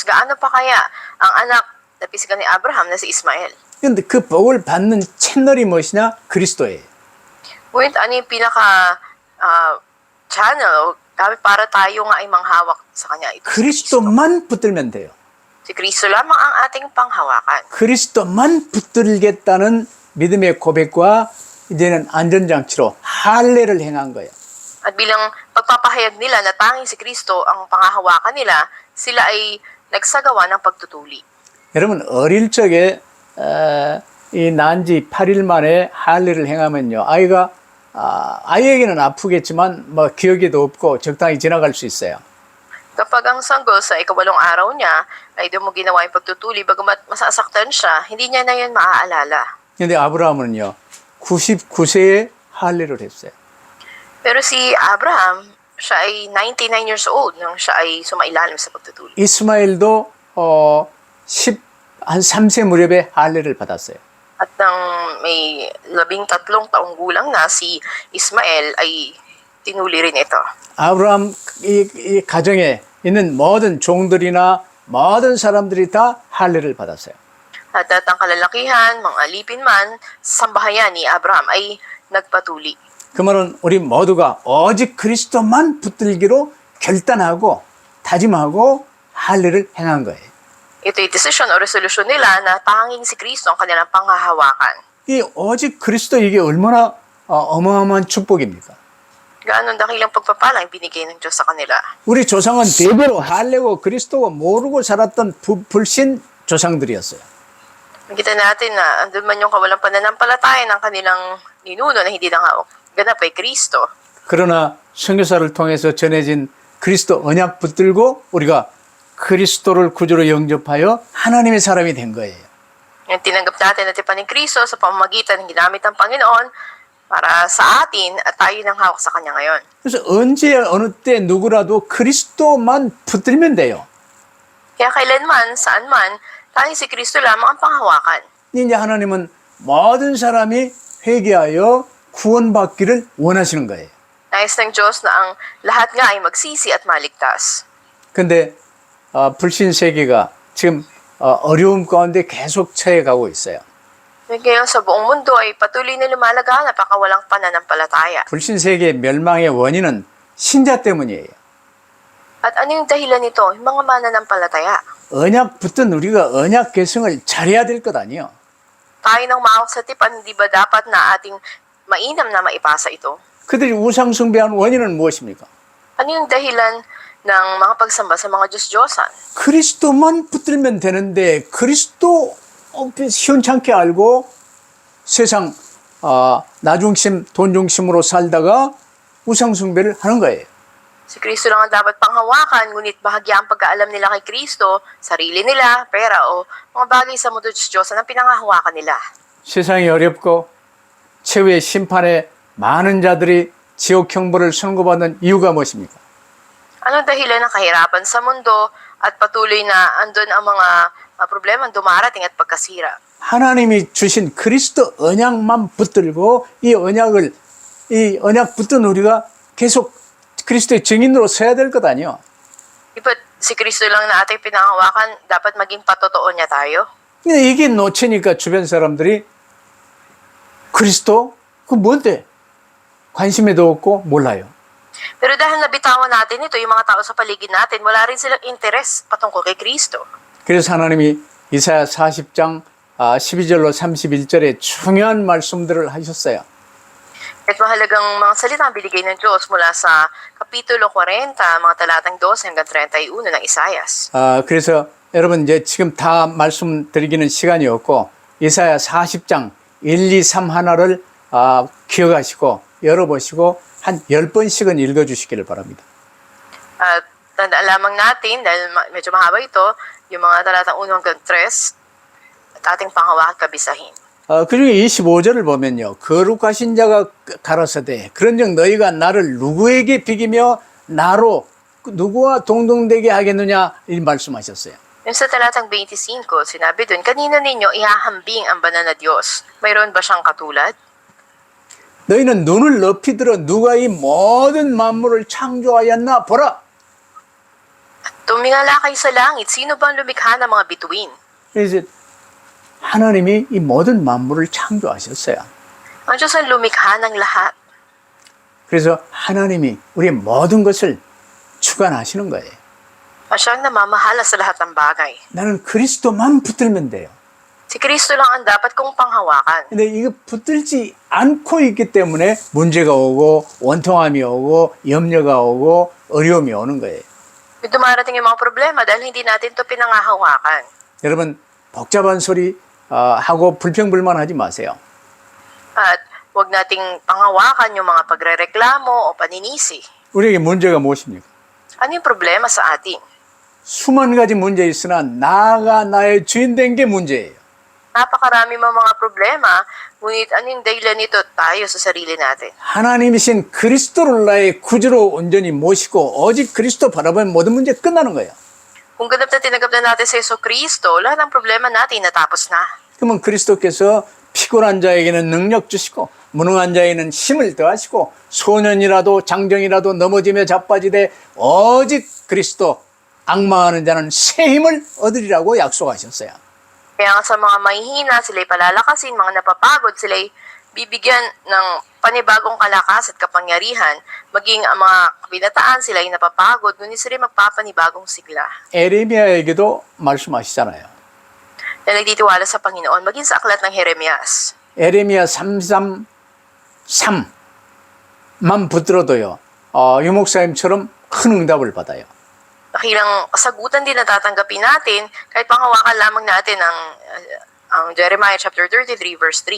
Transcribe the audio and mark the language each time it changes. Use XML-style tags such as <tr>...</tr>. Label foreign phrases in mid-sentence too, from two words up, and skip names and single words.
<tl>Gaano pa kaya ang anak na pisigan ni Abraham na si Ismael?</tl> <ko>그런데 그 복을 받는 채널이 무엇이냐? 그리스도예요.</ko> <tl>Ngunit ano yung channel para tayo nga ay manghawak sa Kanya? Ito si Kristo.</tl> <ko>그리스도만 붙들면 돼요.</ko> <tl>Si Kristo lamang ang ating panghawakan.</tl> <ko>그리스도만 붙들겠다는 믿음의 고백과 이제는 안전장치로 할례를 행한 거예요.</ko> <tl>At bilang pagpapahayag nila na tanging si Kristo ang panghahawakan nila, sila ay nagsagawa ng pagtutuli.</tl> <ko>여러분 어릴 적에 이 난지 8일 만에 할례를 행하면요. 아이에게는 아프겠지만 뭐 기억에도 없고 적당히 지나갈 수 있어요.</ko> <tl>Kapag ang sanggol sa ikawalong araw niya ay doon mo ginawa yung pagtutuli, bagamat masasaktan siya, hindi niya na yun maaalala.</tl> <ko>근데 아브라함은요. 99세에 할례를 했어요.</ko> <tl>Pero si Abraham, siya ay 99</tl> <en>years old</en> <tl>nang siya ay sumailalim sa pagtutuli.</tl> <ko>이스마엘도 한 3세 무렵에 할례를 받았어요.</ko> <tl>At nang may 13 taong gulang na, si Ismael ay tinuli rin ito.</tl> <ko>아브라함 이 가정에 있는 모든 종들이나 모든 사람들이 다 할례를 받았어요.</ko> <tl>At ang kalalakihan, mga alipin man, sambahayan ni Abraham ay nagpatuli.</tl> <ko>그 말은 우리 모두가 오직 그리스도만 붙들기로 결단하고 다짐하고 할례를 행한 거예요.</ko> <tl>Ito'y desisyon o resolusyon nila na tanging si Kristo ang kanilang panghahawakan.</tl> <ko>이 오직 그리스도 이게 얼마나 어마어마한 축복입니까?</ko> <tl>Gaano dakilang pagpapala ang binigay ng Diyos sa kanila.</tl> <ko>우리 조상은 대대로 할례고 그리스도고 모르고 살았던 불신 조상들이었어요.</ko> <tl>Nakita natin na andun man yung kawalang pananampalataya ng kanilang ninuno na hindi ganap kay Kristo.</tl> <ko>그러나 선교사를 통해서 전해진 그리스도 언약 붙들고 우리가 그리스도를 구주로 영접하여 하나님의 사람이 된 거예요.</ko> <tl>Yung tinanggap natin na tipan ni Kristo sa pamamagitan ng ginamit ng Panginoon para sa atin at tayo nang hawak sa Kanya ngayon.</tl> <ko>그래서 언제 어느 때 누구라도 그리스도만 붙들면 돼요.</ko> <tl>Kaya kailanman, saan man, tanging si Kristo lamang ang panghawakan.</tl> <ko>이제 하나님은 모든 사람이 회개하여 구원받기를 원하시는 거예요.</ko> <tl>Nais ng Diyos na ang lahat nga ay magsisi at maligtas.</tl> <ko>근데 불신 세계가 지금 어려움 가운데 계속 처해가고 있어요.</ko> <tl>Ngayon sa buong mundo ay patuloy na lumalaganap ang kawalang pananampalataya.</tl> <ko>불신 세계의 멸망의 원인은 신자 때문이에요.</ko> <tl>At ano yung dahilan nito? Yung mga mananampalataya.</tl> <ko>언약 붙든 우리가 언약 계승을 잘해야 될 것 아니에요.</ko> <tl>Tayo nang maawak sa tipan, di ba dapat na ating mainam na maipasa ito?</tl> <ko>그들이 우상 숭배한 원인은 무엇입니까?</ko> <tl>Ano yung dahilan ng mga pagsamba sa mga Diyos-Diyosan?</tl> <ko>그리스도만 붙들면 되는데 그리스도 시원찮게 알고 세상 나중심, 돈중심으로 살다가 우상 숭배를 하는 거예요.</ko> <tl>Si Kristo lang ang dapat panghawakan, ngunit bahagya ang pagkaalam nila kay Kristo, sarili nila, pera o mga bagay sa mundo Diyos ang pinanghahawakan nila.</tl> <ko>세상이 어렵고 최후의 심판에 많은 자들이 지옥 형벌을 선고받는 이유가 무엇입니까?</ko> <tl>Anong dahilan ng kahirapan sa mundo at patuloy na andun ang mga problemang dumarating at pagkasira?</tl> <ko>하나님이 주신 그리스도 언약만 붙들고 이 언약 붙든 우리가 계속 그리스도의 증인으로 서야 될 것 아니요.</ko> <tl>Iba't si Kristo lang na ating pinanghawakan, dapat maging patotoo niya tayo.</tl> <ko>근데 이게 놓치니까 주변 사람들이 그리스도 그 뭔데? 관심에도 없고 몰라요.</ko> <tl>Pero dahil nabitawan natin ito, yung mga tao sa paligid natin, wala rin silang interes patungkol kay Kristo.</tl> <ko>그래서 하나님이 이사야 40장 12절로 31절에 중요한 말씀들을 하셨어요.</ko> <tl>At mahalagang mga salitang binigay ng Diyos mula sa Kapitulo 40, mga talatang 12 hanggang 31 ng Isayas.</tl> <ko>그래서 여러분 이제 지금 다 말씀드리기는 시간이 없고 이사야 40장 1, 2, 3 하나를 기억하시고 열어보시고 한 10번씩은 읽어주시기를 바랍니다. At tandaan lamang natin, dahil medyo mahaba ito, yung mga talatang 1 hanggang 3 at ating panghawakan kabisahin. 그중에 25절을 보면요. 거룩하신 자가 가라사대 그런즉 너희가 나를 누구에게 비기며 나로 누구와 동등되게 하겠느냐 이 말씀하셨어요.</ko> <tl>Yung sa talatang 25, sinabi dun, kanino ninyo ihahambing ang banal na Diyos? Mayroon ba siyang katulad?</tl> <ko>너희는 눈을 높이 들어 누가 이 모든 만물을 창조하였나 보라.</ko> <tl>Tumingala kayo sa langit, sino bang lumikha ng mga bituin?</tl> <ko>그래서 하나님이 이 모든 만물을 창조하셨어요.</ko> <tl>Ang Diyos ang lumikha ng lahat.</tl> <ko>그래서 하나님이 우리의 모든 것을 주관하시는 거예요.</ko> <tl>At siyang namamahala sa lahat ng bagay.</tl> <ko>나는 그리스도만 붙들면 돼요.</ko> <tl>Si Kristo lang ang dapat kong panghawakan.</tl> <ko>근데 이거 붙들지 않고 있기 때문에 문제가 오고 원통함이 오고 염려가 오고 어려움이 오는 거예요.</ko> <tl>Dumarating yung mga problema dahil hindi natin ito pinanghahawakan.</tl> <ko>여러분 복잡한 소리 하고 불평불만하지 마세요.</ko> <tl>At huwag nating panghawakan yung mga pagrereklamo o paninisi.</tl> <ko>우리에게 문제가 무엇입니까?</ko> <tl>Ano yung problema sa atin?</tl> <ko>수만 가지 문제 있으나 나가 나의 주인 된 게 문제예요.</ko> <tl>Napakarami mga problema, ngunit ano yung dahilan nito? Tayo sa sarili natin.</tl> <ko>하나님이신 그리스도를 나의 구주로 온전히 모시고 오직 그리스도 바라보면 모든 문제 끝나는 거예요.</ko> <tl>Kung ganap na tinanggap na natin sa Jesucristo, lahat ng problema natin natapos na.</tl> <ko>그러면 그리스도께서 피곤한 자에게는 능력 주시고 무능한 자에게는 힘을 더하시고 소년이라도 장정이라도 넘어지며 자빠지되 오직 그리스도 악망하는 자는 새 힘을 얻으리라고 약속하셨어요.</ko> <tl>Kaya nga sa mga mahihina, sila'y palalakasin, mga napapagod, sila'y bibigyan ng panibagong kalakas at kapangyarihan. Maging ang mga kabinataan, sila'y napapagod, ngunit sila'y magpapanibagong sigla.</tl> <ko>에레미야에게도 말씀하시잖아요.</ko> <tl>Na nagtitiwala sa Panginoon, maging sa aklat ng Jeremias.</tl> <ko>에레미야 3:3만 붙들어도요. 유목사님처럼 큰 응답을 받아요.</ko> <tl>Nakilang kasagutan din natatanggapin natin kahit panghawakan lamang natin ang</tl> <en>Jeremiah chapter 33 verse 3.</en>